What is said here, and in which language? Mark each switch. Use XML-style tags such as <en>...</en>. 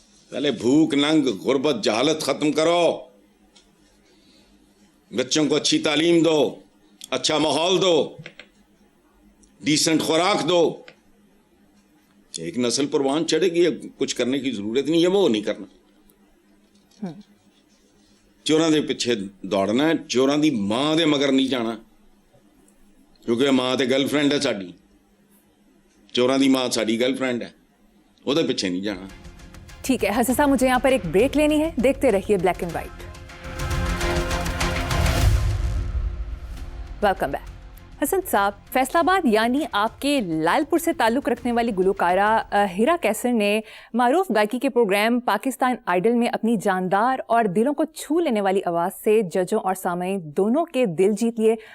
<ur>پہلے بھوک ننگ غربت جہالت ختم کرو, بچوں کو اچھی تعلیم دو, اچھا ماحول دو, ڈیسنٹ خوراک دو. ایک نسل پروان چڑھے گی, کچھ کرنے کی ضرورت نہیں ہے, وہ نہیں کرنا.</ur> <pa>چوراں دے پیچھے دوڑنا ہے, چوراں دی ماں دے مگر نہیں جانا, کیونکہ ماں تے گرل فرینڈ ہے ساڈی. چوراں دی ماں ساڈی گرل فرینڈ ہے, وہ دے پیچھے نہیں جانا.</pa> <ur>ٹھیک ہے حسن صاحب, مجھے یہاں پر ایک بریک لینی ہے, دیکھتے رہیے black and white. Welcome back. حسن صاحب, فیصل آباد یعنی آپ کے لال پور سے تعلق رکھنے والی گلوکارہ ہیرا کیسر نے معروف گائکی کے پروگرام پاکستان آئیڈل میں اپنی جاندار اور دلوں کو چھو لینے والی آواز سے ججوں اور سامعین دونوں کے دل جیت لیے.</ur>